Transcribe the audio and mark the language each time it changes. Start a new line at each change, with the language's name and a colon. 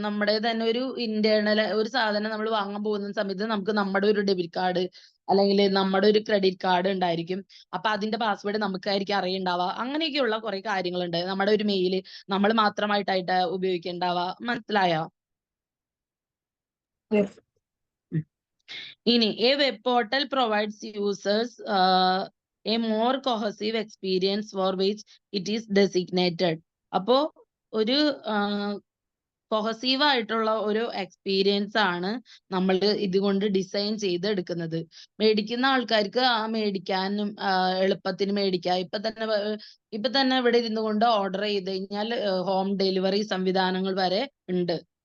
Malayalam: നമ്മുടെ തന്നെ ഒരു ഇന്റേണൽ ഒരു സാധനം നമ്മൾ വാങ്ങാൻ പോകുന്ന സമയത്ത് നമുക്ക് നമ്മുടെ ഒരു ഡെബിറ്റ് കാർഡ് അല്ലെങ്കിൽ നമ്മുടെ ഒരു ക്രെഡിറ്റ് കാർഡ് ഉണ്ടായിരിക്കും. അപ്പൊ അതിന്റെ പാസ്വേഡ് നമുക്കായിരിക്കും അറിയണ്ടാവുക. അങ്ങനെയൊക്കെയുള്ള കുറെ കാര്യങ്ങളുണ്ട്. നമ്മുടെ ഒരു മെയില് നമ്മൾ മാത്രമായിട്ടായിട്ട് ഉപയോഗിക്കേണ്ടാവുക. മനസ്സിലായോ? ഇനി
English: A web portal provides users a more cohesive experience for which it is designated.
Malayalam: അപ്പോ ഒരു കൊഹസീവ് ആയിട്ടുള്ള ഒരു എക്സ്പീരിയൻസ് ആണ് നമ്മൾ ഇതുകൊണ്ട് ഡിസൈൻ ചെയ്തെടുക്കുന്നത്. മേടിക്കുന്ന ആൾക്കാർക്ക് ആ മേടിക്കാനും എളുപ്പത്തിന് മേടിക്കാം. ഇപ്പൊ തന്നെ ഇവിടെ ഇരുന്നു കൊണ്ട് ഓർഡർ ചെയ്ത് കഴിഞ്ഞാൽ ഹോം ഡെലിവറി സംവിധാനങ്ങൾ വരെ ഉണ്ട്.